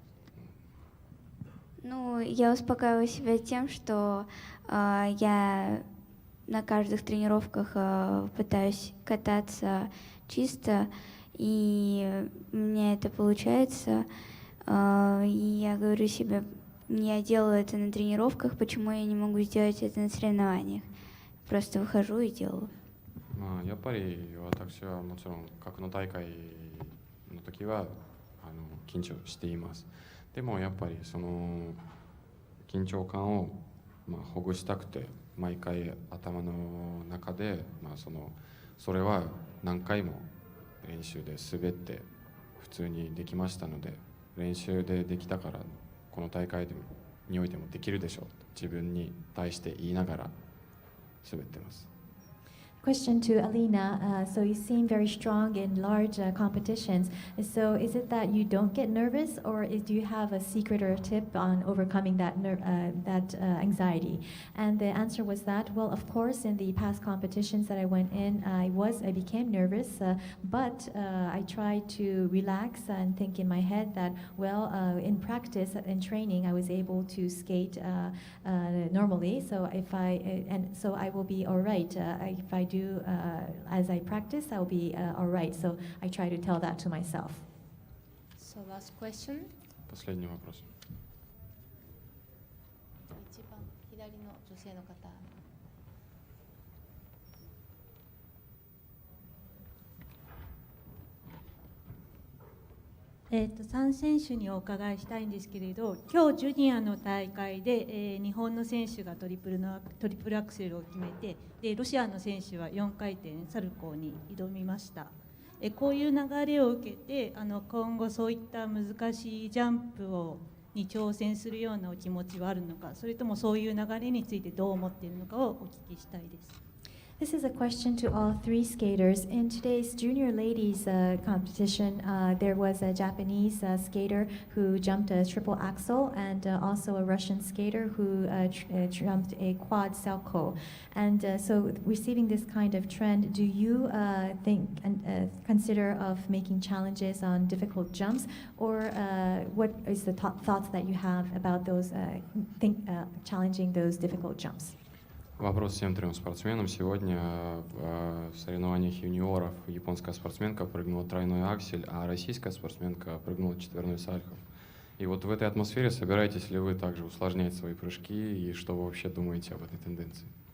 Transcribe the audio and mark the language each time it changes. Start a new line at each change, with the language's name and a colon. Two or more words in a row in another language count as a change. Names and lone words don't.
Russian: Ну, я успокаиваю себя тем, что я на каждых тренировках пытаюсь кататься чисто, и у меня это получается. И я говорю себе, я делаю это на тренировках, почему я не могу сделать это на соревнованиях? Просто выхожу и делаю.
Japanese: やっぱり私はもちろん格の大会の時は緊張しています。でもやっぱりその緊張感をほぐしたくて毎回頭の中でそれは何回も練習で滑って普通にできましたので、練習でできたからこの大会においてもできるでしょうと自分に対して言いながら滑ってます。
English: Question to Alina. So you seem very strong in large competitions. So is it that you don't get nervous, or do you have a secret or a tip on overcoming that anxiety? And the answer was that, well, of course, in the past competitions that I went in, I became nervous, but I tried to relax and think in my head that, well, in practice, in training, I was able to skate normally. So so I will be all right. If I do as I practice, I'll be all right. So I try to tell that to myself. So last question.
Russian: Последний вопрос.
Japanese: 一番左の女性の方。 3選手にお伺いしたいんですけれど、今日ジュニアの大会で、日本の選手がトリプルアクセルを決めて、でロシアの選手は4回転サルコーに挑みました。こういう流れを受けて今後そういった難しいジャンプに挑戦するようなお気持ちはあるのか、それともそういう流れについてどう思っているのかをお聞きしたいです。
English: This is a question to all three skaters. In today's junior ladies competition, there was a Japanese skater who jumped a triple axel and also a Russian skater who jumped a quad salchow. And so receiving this kind of trend, do you think and consider of making challenges on difficult jumps, or what is the thoughts that you have about those challenging those difficult jumps?
Russian: Вопрос всем трем спортсменам. Сегодня в соревнованиях юниоров японская спортсменка прыгнула тройной аксель, а российская спортсменка прыгнула четверной сальхов. И вот в этой атмосфере собираетесь ли вы также усложнять свои прыжки, и что вы вообще думаете об этой тенденции?